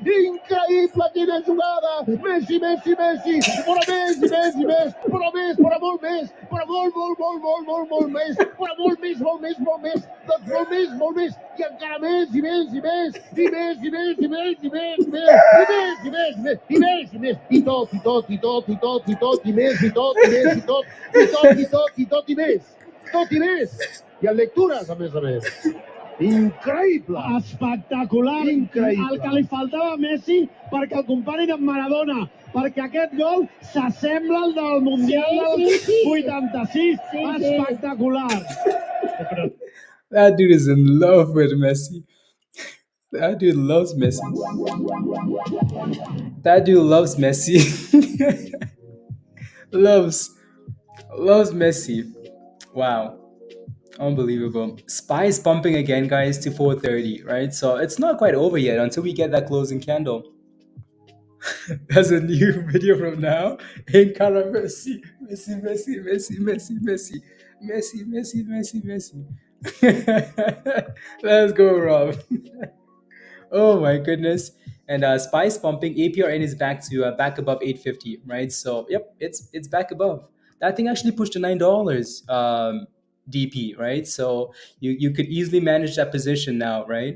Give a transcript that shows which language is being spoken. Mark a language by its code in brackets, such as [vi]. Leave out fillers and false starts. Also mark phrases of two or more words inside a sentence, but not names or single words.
[ca] Messi, però més, però molt més, però molt més, però molt més, doncs molt més, i encara més, i tot, i més, tot i més. I en lectures, a més. Increïble! Espectacular. Increïble. El que li faltava a Messi perquè el comparin amb Maradona, perquè aquest gol s'assembla al del Mundial del 86. Espectacular. [en] That dude is in love with Messi. That dude loves Messi. That dude loves Messi. loves Messi. Wow. Unbelievable. SPY is pumping again, guys, to 430, right? So it's not quite over yet until we get that closing candle. There's a new video from now. [ca] Encara Messi, Messi, Messi, Messi, Messi, Messi, Messi, Messi, Messi, Messi. [en] Let's go, Rob. Oh my goodness. And SPY's pumping. APRN is back above 850, right? So yep, it's back above. That thing actually pushed to $9 DP, right? So you could easily manage that position now, right?